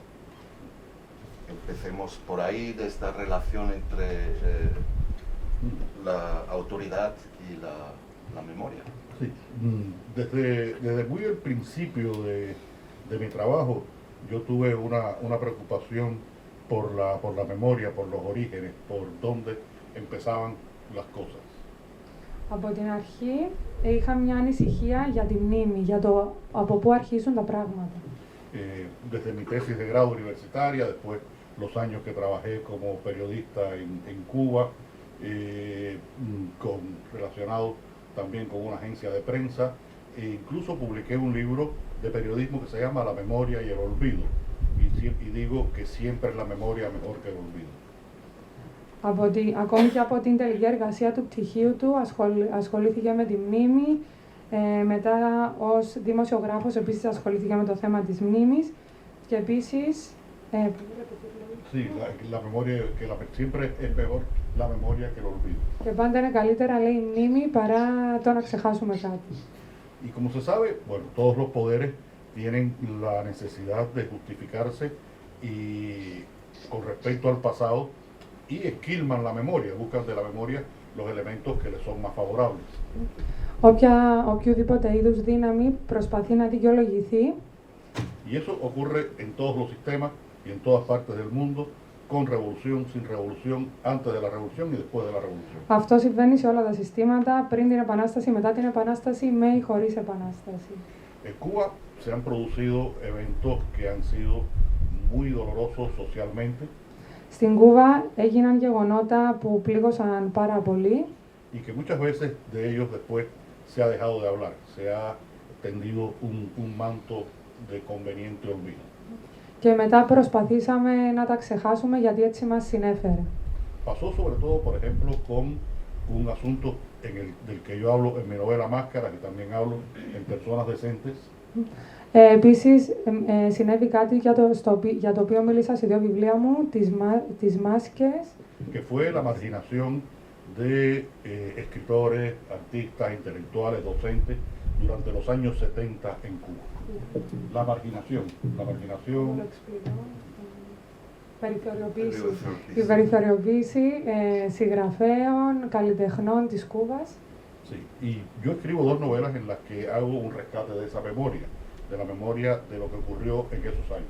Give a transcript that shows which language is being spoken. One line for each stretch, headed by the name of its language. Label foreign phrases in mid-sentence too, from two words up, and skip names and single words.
Spanish: Empecemos por ahí, de esta relación entre la autoridad y la memoria. Sí, desde muy el principio de mi trabajo, yo tuve una preocupación por la memoria, por los orígenes, por dónde empezaban las cosas.
Greek: Από την αρχή είχα μια ανησυχία για τη μνήμη, για το από πού αρχίζουν τα πράγματα.
Spanish: Desde mi tesis de grado universitaria, después los años que trabajé como periodista en Cuba, relacionado también con una agencia de prensa, e incluso publiqué un libro de periodismo que se llama La memoria y el olvido, y digo que siempre es la memoria mejor que el olvido.
Greek: Ακόμη και από την τελική εργασία του πτυχίου του ασχολήθηκε με τη μνήμη, μετά ως δημοσιογράφος επίσης ασχολήθηκε με το θέμα της μνήμης και επίσης
Spanish: Sí, la memoria, siempre es mejor la memoria que el olvido.
Greek: Και πάντα είναι καλύτερα, λέει, η μνήμη παρά το να ξεχάσουμε κάτι.
Spanish: Y como se sabe, bueno, todos los poderes tienen la necesidad de justificarse y con respecto al pasado y esquilman la memoria, buscan de la memoria los elementos que les son más favorables.
Greek: Οποιοδήποτε είδους δύναμη προσπαθεί να δικαιολογηθεί.
Spanish: Y eso ocurre en todos los sistemas y en todas partes del mundo, con revolución, sin revolución, antes de la revolución y después de la revolución.
Greek: Αυτό συμβαίνει σε όλα τα συστήματα, πριν την Επανάσταση, μετά την Επανάσταση, με ή χωρίς Επανάσταση.
Spanish: En Cuba se han producido eventos que han sido muy dolorosos socialmente.
Greek: Στην Κούβα έγιναν γεγονότα που πλήγωσαν πάρα πολύ.
Spanish: Y que muchas veces de ellos después se ha dejado de hablar, se ha tendido un manto de conveniente olvido.
Greek: Και μετά προσπαθήσαμε να τα ξεχάσουμε γιατί έτσι μας συνέφερε.
Spanish: Pasó sobre todo, por ejemplo, con un asunto del que yo hablo en mi novela Máscaras, y también hablo en Personas Decentes.
Greek: Επίσης, συνέβη κάτι για το οποίο μίλησα σε δύο βιβλία μου, τις μάσκες.
Spanish: Que fue la marginación de escritores, artistas, intelectuales, docentes durante los años 70 en Cuba. La marginación.
Greek: Η περιθωριοποίηση συγγραφέων, καλλιτεχνών της Κούβας.
Spanish: Sí, y yo escribo dos novelas en las que hago un rescate de esa memoria, de la memoria de lo que ocurrió en esos años.